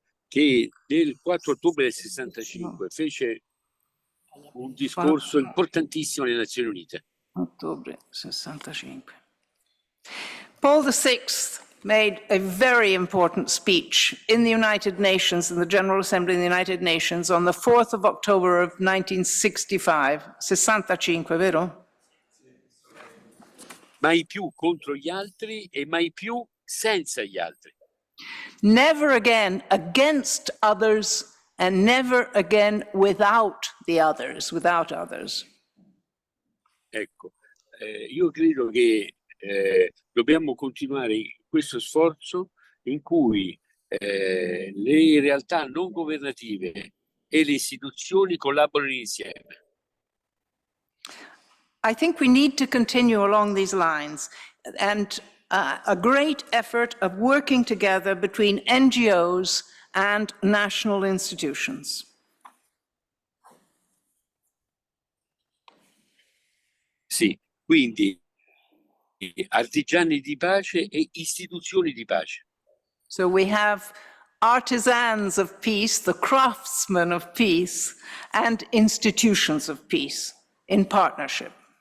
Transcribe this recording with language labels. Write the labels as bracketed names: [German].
[Italian] Che nel 4 ottobre del 65 fece un discorso importantissimo alle Nazioni Unite. Ottobre 65. [English] Paul VI made a very important speech in the United Nations, in the General Assembly of the United Nations, on the 4th of October of 1965. [Italian] 65, vero? Mai più contro gli altri e mai più senza gli altri. [English] Never again against others, and never again without the others, without others. [Italian] Ecco, io credo che dobbiamo continuare questo sforzo in cui le realtà non governative e le istituzioni collaborano insieme. [English] I think we need to continue along these lines, and a great effort of working together between NGOs and national institutions. [Italian] Sì, Quindi artigiani di pace e istituzioni di pace. [English] So we have artisans of peace, the craftsmen of peace, and institutions of peace in partnership.